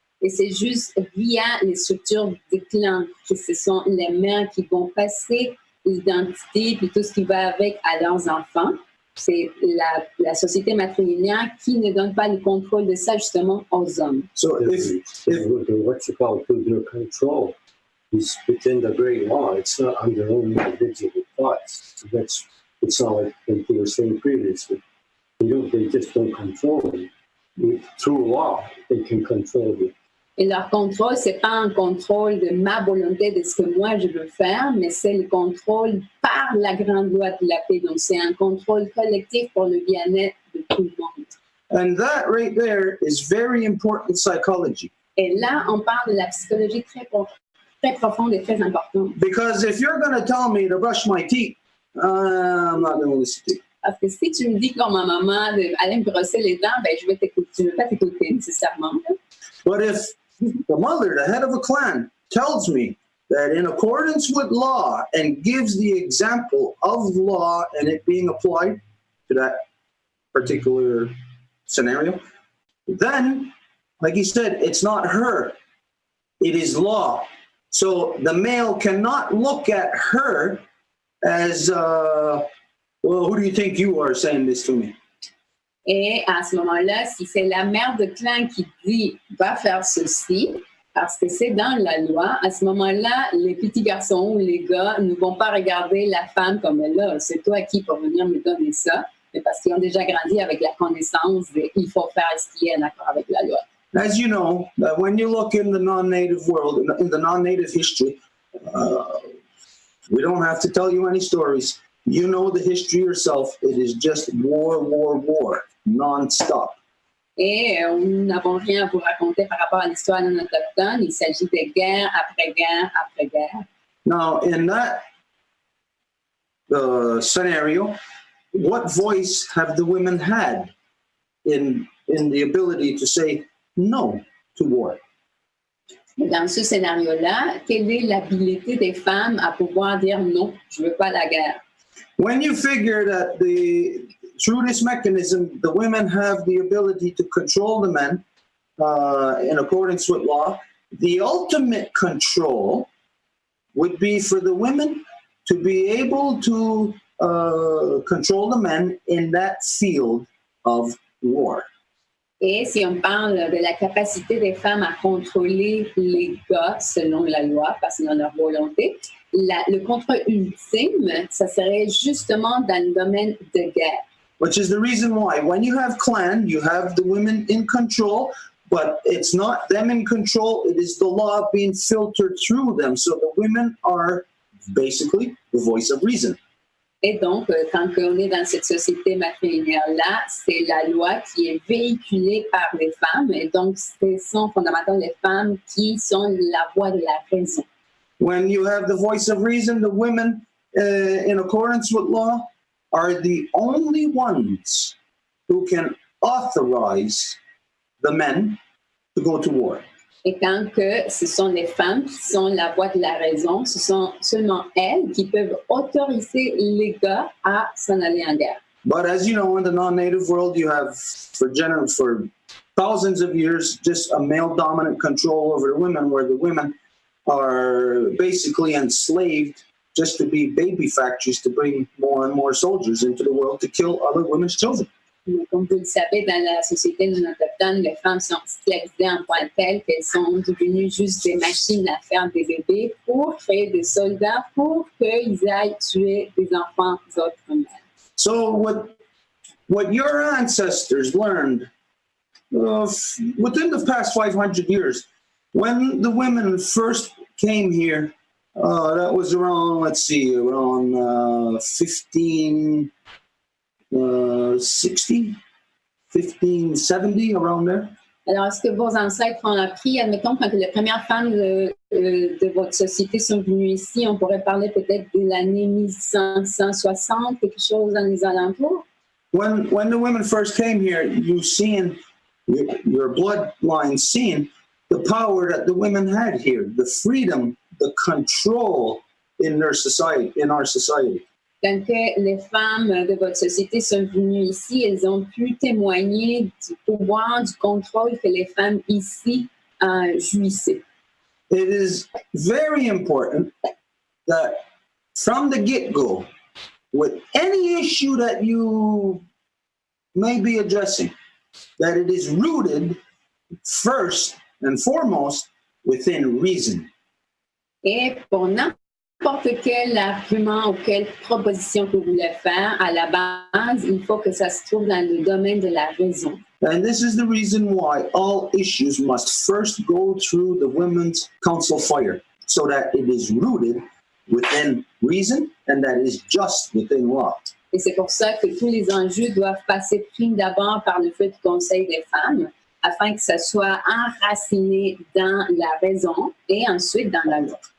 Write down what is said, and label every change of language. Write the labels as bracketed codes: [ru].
[fr] Et c'est juste via les structures des clans que ce sont les mères qui vont passer l'identité puis tout ce qui va avec à leurs enfants. C'est la société matrilinéaire qui ne donne pas le contrôle de ça justement aux hommes. [en] So if what you call their control is within the great law. It's not on their own individual thoughts. So it's not like they were saying previously. They just don't control it. Through law, they can control it. [fr] Et leur contrôle, c'est pas un contrôle de ma volonté, de ce que moi je veux faire, mais c'est le contrôle par la grande loi de la paix. Donc, c'est un contrôle collectif pour le bien-être de tout le monde. [en] And that right there is very important psychology. [fr] Et là, on parle de la psychologie très profonde et très importante. [en] Because if you're going to tell me to brush my teeth, I'm not going to listen to you. [fr] Parce que si tu me dis comme ma maman d'aller me brosser les dents, ben je ne vais pas t'écouter nécessairement. [en] But if the mother, the head of a clan, tells me that in accordance with law and gives the example of law and it being applied to that particular scenario, then, like he said, it's not her, it is law. So the male cannot look at her as, well, who do you think you are saying this to me? [fr] Et à ce moment-là, si c'est la mère de clan qui dit « va faire ceci », parce que c'est dans la loi, à ce moment-là, les petits garçons ou les gars ne vont pas regarder la femme comme là, c'est toi qui pour venir me donner ça, mais parce qu'ils ont déjà grandi avec la connaissance de « il faut faire ce qui est en accord avec la loi ». [en] As you know, when you look in the non-native world, in the non-native history, we don't have to tell you any stories. You know the history yourself. It is just war, war, war, non-stop. [fr] Et nous n'avons rien à vous raconter par rapport à l'histoire non autochtone. Il s'agit de guerre après guerre après guerre. [en] Now, in that scenario, what voice have the women had in the ability to say no to war? [fr] Dans ce scénario-là, quelle est l'habilité des femmes à pouvoir dire non, je ne veux pas la guerre? [en] When you figure that through this mechanism, the women have the ability to control the men in accordance with law, the ultimate control would be for the women to be able to control the men in that field of war. [fr] Et si on parle de la capacité des femmes à contrôler les gars selon la loi, parce que dans leur volonté, le contrôle ultime, ça serait justement dans le domaine de guerre. [en] Which is the reason why when you have clan, you have the women in control, but it's not them in control, it is the law being filtered through them. So the women are basically the voice of reason. [fr] Et donc, quand on est dans cette société matrilinéaire-là, c'est la loi qui est véhiculée par les femmes. Et donc, ce sont fondamentalement les femmes qui sont la voix de la raison. [en] When you have the voice of reason, the women, in accordance with law, are the only ones who can authorize the men to go to war. [fr] Et tant que ce sont les femmes qui sont la voix de la raison, ce sont seulement elles qui peuvent autoriser les gars à s'en aller en guerre. [en] But as you know, in the non-native world, you have for thousands of years just a male-dominant control over the women, where the women are basically enslaved just to be baby factories to bring more and more soldiers into the world to kill other women's children. [fr] Comme vous le savez, dans la société non autochtone, les femmes sont esclavisées en point tel qu'elles sont devenues juste des machines à faire des bébés pour créer des soldats pour qu'ils aillent tuer des enfants d'autres mères. [en] So what your ancestors learned within the past 500 years, when the women first came here, that was around, let's see, around 1560, 1570, around there. [fr] Alors, est-ce que vos ancêtres ont appris, admettons, quand les premières femmes de votre société sont venues ici, on pourrait parler peut-être de l'année 1560, quelque chose dans les alentours? [en] When the women first came here, you seen, your bloodline seen the power that the women had here, the freedom, the control in their society, in our society. [fr] Quand les femmes de votre société sont venues ici, elles ont pu témoigner du pouvoir, du contrôle que les femmes ici jouissaient. [en] It is very important that from the get-go, with any issue that you may be addressing, that it is rooted first and foremost within reason. [fr] Et pour n'importe quel argument ou quelle proposition que vous voulez faire, à la base, il faut que ça se trouve dans le domaine de la raison. [en] And this is the reason why all issues must first go through the Women's Council fire, so that it is rooted within reason and that is just within law. [fr] Et c'est pour ça que tous les enjeux doivent passer prime d'abord par le feu du Conseil des femmes, afin que ça soit enraciné dans la raison et ensuite dans la loi.